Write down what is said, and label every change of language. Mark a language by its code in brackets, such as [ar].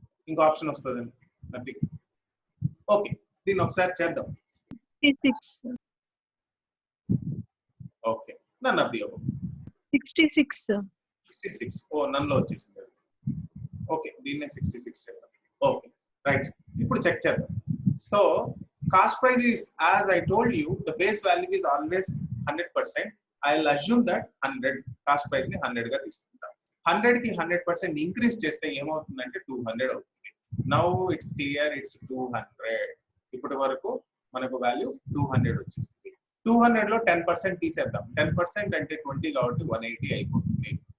[te] ఇంకో ఆప్షన్ వస్తుంది nothing. Okay, దీన్ని ఒకసారి చేద్దాం. [en] Okay, none of the above. [te] 66. ఓ నన్లో వచ్చేసింది. ఓకే, దీన్నే 66 చేద్దాం. Okay right. ఇప్పుడు చెక్ చేద్దాం. [en] So cost price is, as I told you, the base value is always 100%. I'll assume that 100 cost price [te] ని 100 గా తీసుకుంటాం. 100 కి 100% ఇంక్రీజ్ చేస్తే ఏమవుతుందంటే 200 అవుతుంది. [en] Now it's clear, it's 200. [te] ఇప్పటి వరకు మనకు వాల్యూ 200 వచ్చేసింది. 200 లో 10% తీసేద్దాం. 10% అంటే 20 కాబట్టి 180 అయిపోతుంది.